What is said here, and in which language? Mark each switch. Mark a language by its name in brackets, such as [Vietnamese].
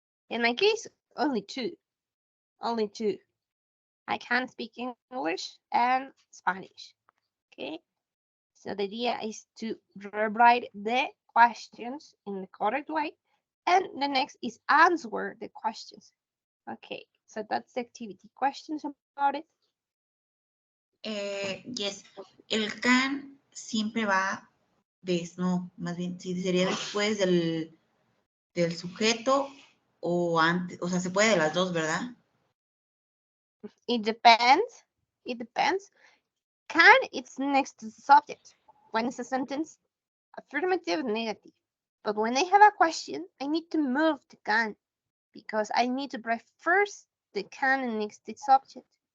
[English] In my case, only two. Only two. I can speak English and Spanish. Okay, so the idea is to rewrite the questions in the correct way, and the next is answer the questions. Okay, so that's the activity. Questions about it? [Spanish] Yes, el can siempre va no, más bien, sí, sería después del sujeto o antes, o sea, se puede de las dos, ¿verdad? [English] It depends. It depends. Can it's next to the subject. When it's a sentence, affirmative and negative. But when I have a question, I need to move the can because I need to write first the can next to the subject.